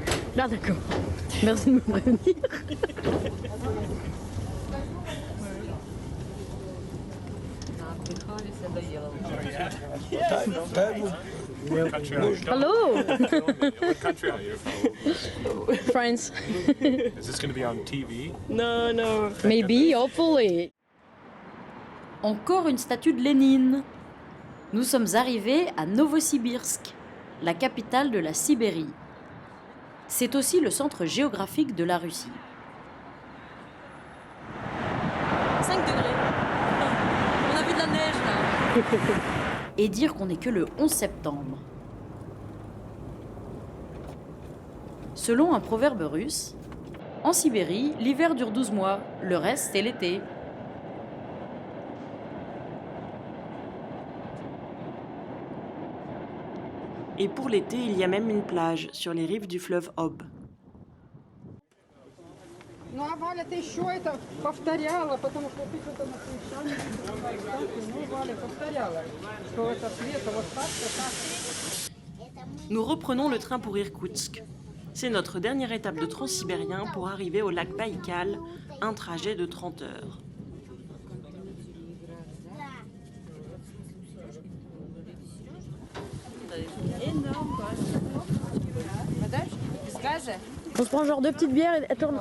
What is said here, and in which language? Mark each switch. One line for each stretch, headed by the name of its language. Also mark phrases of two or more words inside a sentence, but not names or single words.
French: Là, d'accord. Merci de me prévenir.
English: Hello. What country are you from? France. Is this going to be on TV? No, no. Maybe, hopefully.
French: Encore une statue de Lénine. Nous sommes arrivés à Novosibirsk, la capitale de la Sibérie. C'est aussi le centre géographique de la Russie. 5 degrés. On a vu de la neige là. Et dire qu'on n'est que le 11 septembre. Selon un proverbe russe, en Sibérie, l'hiver dure 12 mois, le reste c'est l'été. Et pour l'été, il y a même une plage sur les rives du fleuve Ob.
Russian: Ну, а Валя, ты еще это повторяла, потому что ты что-то на совещании. Ну, Валя повторяла, что это Света вот так, так.
French: Nous reprenons le train pour Irkoutsk. C'est notre dernière étape de transsibérien pour arriver au lac Baïkal, un trajet de 30 heures. On se prend genre 2 petites bières et tourne.